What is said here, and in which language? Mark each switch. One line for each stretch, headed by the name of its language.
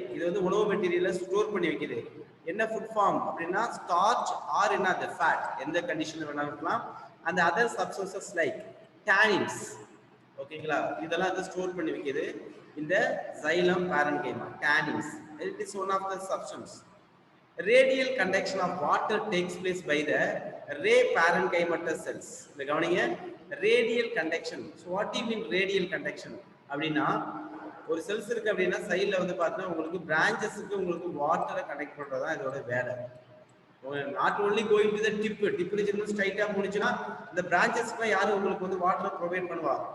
Tamil: இது வந்து உணவு மெட்டீரியலை ஸ்டோர் பண்ணி வைக்குது. என்ன ஃபுட் ஃபார்ம் அப்படின்னா ஸ்டார்ச் ஆர் என்ன அது ஃபேட், எந்த கண்டிஷன்ல வேணாலும் இருக்கலாம். அந்த அதர் சப்ஸ்டன்சஸ் லைக் டேனின்ஸ். ஓகேங்களா? இதெல்லாம் வந்து ஸ்டோர் பண்ணி வைக்குது இந்த xylem parenchyma.
English: Tannins, it is one of the substance. Radial conduction of water takes place by the ray parenchymatous cells.
Tamil: இந்த கவனிங்க, radial conduction.
English: So what do you mean radial conduction
Tamil: அப்படின்னா, ஒரு செல்ஸ் இருக்கு அப்படின்னா சைடில் வந்து பார்த்தீங்கன்னா உங்களுக்கு பிரான்ச்சஸுக்கு உங்களுக்கு வாட்டரை கனெக்ட் பண்ணுறது தான் இதோட வேலை. Not only going to the tip ஸ்ட்ரைட்டாக முடிச்சுன்னா இந்த பிரான்ச்சஸ்க்குலாம் யாரும் உங்களுக்கு வந்து வாட்டரை ப்ரொவைட் பண்ணுவா.